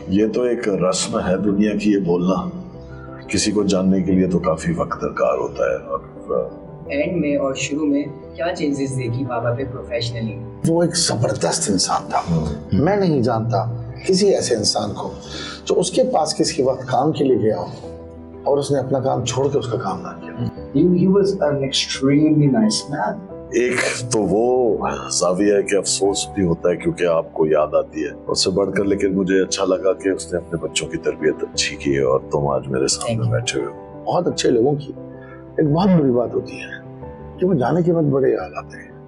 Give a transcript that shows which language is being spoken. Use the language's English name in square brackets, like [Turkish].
[Urdu] یہ تو ایک رسم ہے دنیا کی، یہ بولنا کسی کو جاننے کے لیے تو کافی وقت درکار ہوتا ہے۔ اور اینڈ میں اور شروع میں کیا چینجز دیکھی پاپا پہ پروفیشنلی؟ وہ ایک زبردست انسان تھا۔ میں نہیں جانتا کسی ایسے انسان کو جو اس کے پاس کسی وقت کام کے لیے گیا ہو اور اس نے اپنا کام چھوڑ کے اس کا کام نہ کیا۔ [English] He was an extremely nice man. [Urdu] ایک تو وہ زاویہ ہے کہ افسوس بھی ہوتا ہے کیونکہ آپ کو یاد آتی ہے، اس سے بڑھ کر لیکن مجھے اچھا لگا کہ اس نے اپنے بچوں کی تربیت اچھی کی ہے اور تم آج میرے سامنے بیٹھے ہوئے ہو۔ بہت اچھے لوگوں کی ایک بہت بڑی بات ہوتی ہے کہ وہ جانے کے بعد بڑے یاد آتے ہیں۔